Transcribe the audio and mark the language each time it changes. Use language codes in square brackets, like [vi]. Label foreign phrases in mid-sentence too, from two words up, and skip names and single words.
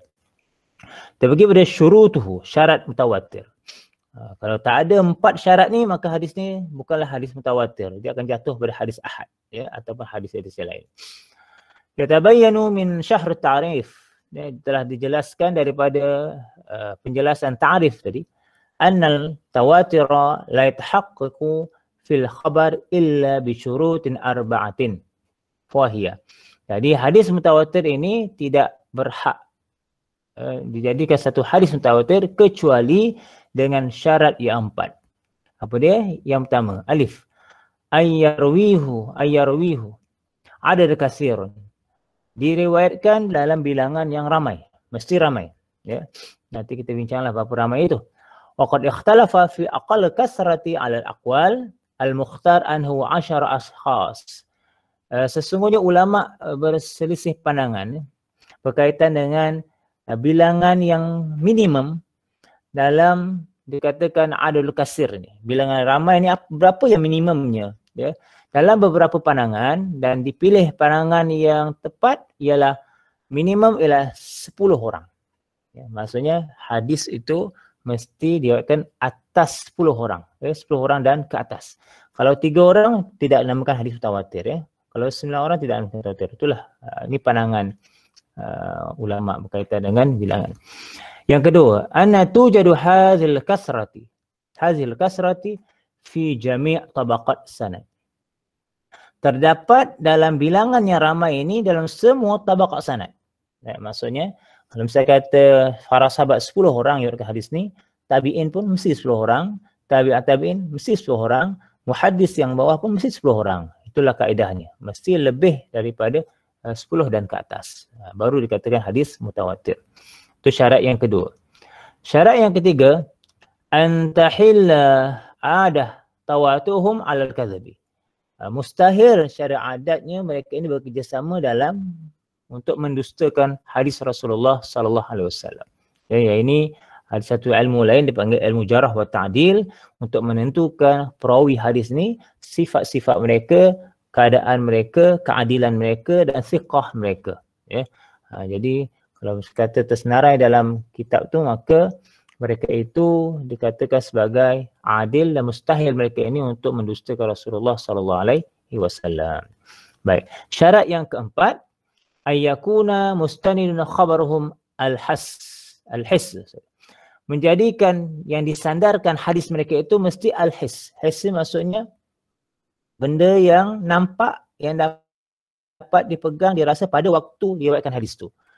[ms] Kita pergi pada syurutuhu, syarat mutawatir. Kalau tak ada 4 syarat ni, maka hadis ni bukanlah hadis mutawatir. Dia akan jatuh pada hadis ahad, ya, ataupun hadis-hadis yang lain. [ar] يتبين من شرح التعريف. [ms] Telah dijelaskan daripada penjelasan ta'rif tadi. [ar] أن التواتر لا يتحقق في الخبر إلا بشروط أربعة. فهي. [ms] Jadi hadis mutawatir ini tidak berhak dijadikan satu hadis mutawatir kecuali dengan syarat yang 4. Apa dia? Yang pertama, [ar] أ، أن يرويه عدد كثير. [ms] Diriwayatkan dalam bilangan yang ramai, mesti ramai, ya. Nanti kita bincanglah berapa ramai itu. [ar] وقد اختلف في أقل الكثرة على الأقوال المختار عنه 10 أشخاص. [ms] Sesungguhnya ulama berselisih pandangan berkaitan dengan bilangan yang minimum dalam dikatakan [ar] عدد كثير [ms] ni. Bilangan ramai ni berapa yang minimumnya, ya. Dalam beberapa pandangan, dan dipilih pandangan yang tepat ialah minimum ialah 10 orang. Ya, maksudnya hadis itu mesti diriwayatkan atas 10 orang, ya, 10 orang dan ke atas. Kalau 3 orang tidak dinamakan hadis mutawatir, ya. Kalau 9 orang tidak dinamakan mutawatir. Itulah ini pandangan ulama berkaitan dengan bilangan. Yang kedua, [ar] أن توجد هذه الكثرة في جميع طبقات السند. [ms] Terdapat dalam bilangan yang ramai ini dalam semua tabaqat sanad. Ya, maksudnya kalau misalnya kata para sahabat 10 orang yang riwayatkan hadis ni, tabi'in pun mesti 10 orang, tabi'in mesti 10 orang, muhaddis yang bawah pun mesti 10 orang. Itulah kaedahnya. Mesti lebih daripada 10 dan ke atas. Baru dikatakan hadis mutawatir. Itu syarat yang kedua. Syarat yang ketiga, [ar] أن تحيل العادة تواطؤهم على الكذب. [ms] Mustahil secara adatnya mereka ini bekerjasama dalam untuk mendustakan hadis Rasulullah [ar] صلى الله عليه وسلم. [ms] Ya, ini Ada satu ilmu lain dipanggil ilmu [ar] جرح وتعديل [ms] untuk menentukan perawi hadis ni, sifat-sifat mereka, keadaan mereka, keadilan mereka dan thiqah mereka. Ya. Jadi kalau kata tersenarai dalam kitab tu, maka mereka itu dikatakan sebagai adil dan mustahil mereka ini untuk mendustakan Rasulullah [ar] صلى الله عليه وسلم. [ms] Baik. Syarat yang keempat, [ar] أن يكون مستند خبرهم الحس. [ms] Menjadikan yang disandarkan hadis mereka itu mesti al-hiss. Hiss maksudnya benda yang nampak, yang dapat dipegang, dirasa pada waktu diriwayatkan hadis tu.